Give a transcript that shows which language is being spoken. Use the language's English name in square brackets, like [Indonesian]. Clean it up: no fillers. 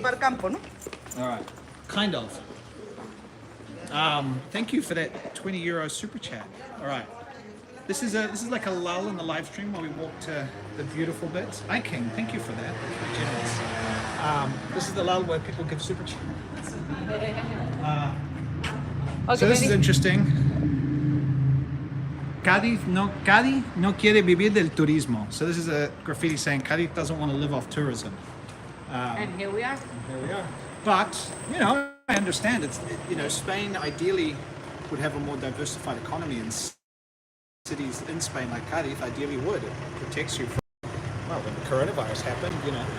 [English] All right, kind of. Thank you for that €20 super chat. All right, This is like a lull in the live stream while we walk to the beautiful bits. Hi King, thank you for that. That's very generous. This is the lull where people give super chat. So this is interesting. [Spanish] Cadiz no quiere vivir del turismo. [English] So this is a graffiti saying Cadiz doesn't want to live off tourism. And here we are. Here we are. But, you know, I understand Spain ideally would have a more diversified economy, and cities in Spain like Cadiz ideally would. It protects you from, well, when the coronavirus happened, you know.